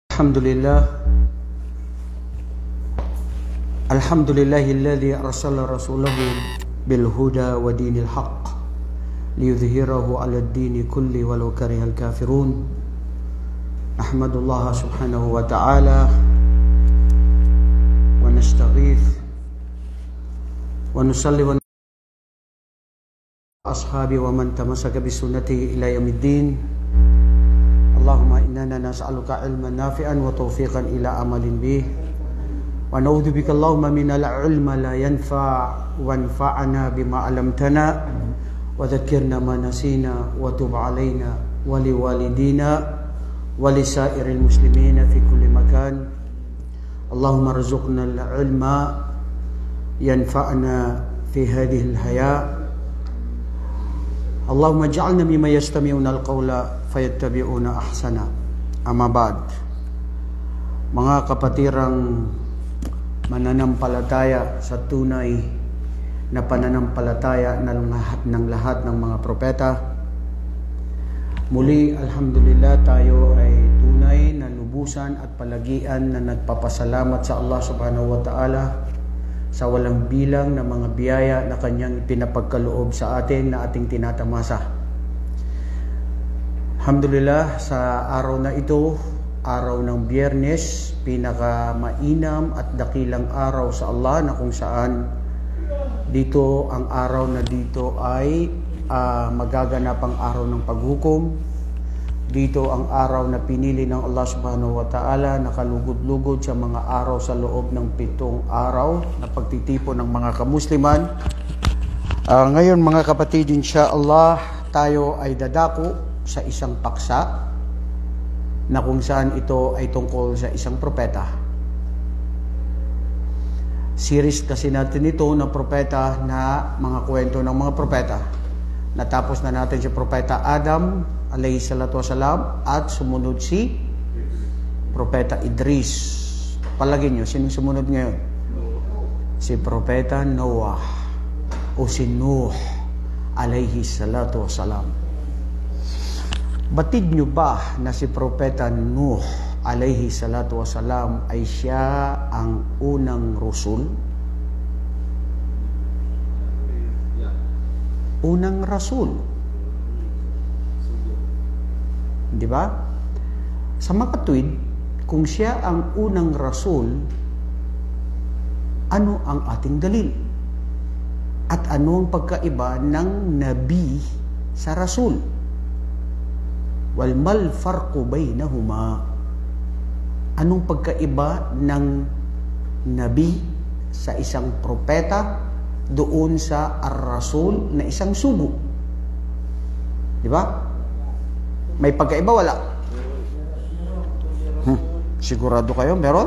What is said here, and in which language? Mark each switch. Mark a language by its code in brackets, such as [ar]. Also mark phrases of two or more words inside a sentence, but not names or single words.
[ar] الحمد لله الذي أرسل رسوله بالهدى ودين الحق ليظهره على الدين كله ولو كره الكافرون. نحمد الله سبحانه وتعالى ونستغيث ونصلي وأصحابه ومن تمسك بسنته إلى يوم الدين. اللهم إنا نسألك علما نافعا وتوفيقا إلى عمل به. ونعوذ بك اللهم من العلم لا ينفع وانفعنا بما علمتنا وذكرنا ما نسينا وتب علينا ولوالدينا ولسائر المسلمين في كل مكان. اللهم ارزقنا العلم ينفعنا في هذه الحياة. اللهم اجعلنا ممن يستمعون القول فيتبعون أحسنه. أما بعد. [tl] Mga kapatirang mananampalataya sa tunay na pananampalataya ng lahat ng mga propeta. Muli, alhamdulillah, tayo ay tunay na lubusan at palagian na nagpapasalamat sa [ar] الله سبحانه وتعالى [tl] sa walang bilang na mga biyaya na kanyang pinapagkaloob sa atin na ating tinatamasa. Alhamdulillah, sa araw na ito, araw ng Biyernes, pinaka-mainam at dakilang araw sa Allah na kung saan dito ang araw na dito ay magaganap ang araw ng paghukom. Dito ang araw na pinili ng [ar] الله سبحانه وتعالى [tl] na kalugod-lugod sa mga araw sa loob ng 7 araw na pagtitipon ng mga kamusliman. Ngayon mga kapatid, insyaAllah tayo ay dadako sa isang paksa na kung saan ito ay tungkol sa isang propeta. Series kasi natin ito na propeta, na mga kwento ng mga propeta. Natapos na natin si Propeta Adam [ar] عليه الصلاة والسلام [tl] at sumunod si Propeta Idris. Palagin nyo, sinong sumunod ngayon? Si Propeta Noah o si Nuh [ar] عليه الصلاة والسلام. [tl] Batid nyo ba na si Propeta Nuh [ar] عليه الصلاة والسلام [tl] ay siya ang unang rasul? Unang rasul. Di ba? Sa makatwid, kung siya ang unang rasul, ano ang ating dalil? At ano ang pagkaiba ng nabi sa rasul? [ar] وما الفرق بينهما. [tl] Anong pagkaiba ng nabi sa isang propeta doon sa ar-rasul na isang sugo? Di ba? May pagkaiba, wala? Sigurado kayo meron?